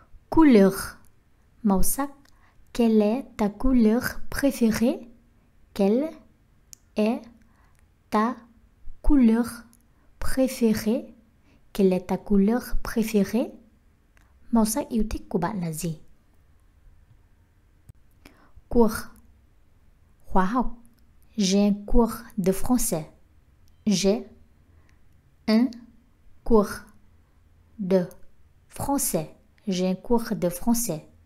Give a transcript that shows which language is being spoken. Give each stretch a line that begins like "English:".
Vietnamese: Couleur, màu sắc.
French: Quelle est ta couleur préférée? Quelle est ta couleur préférée? Quelle est ta couleur préférée?
Vietnamese: Màu sắc yêu thích của bạn là gì? Cours, khóa học.
French: J'ai un cours de français. J'ai un cours de français. J'ai un cours de français.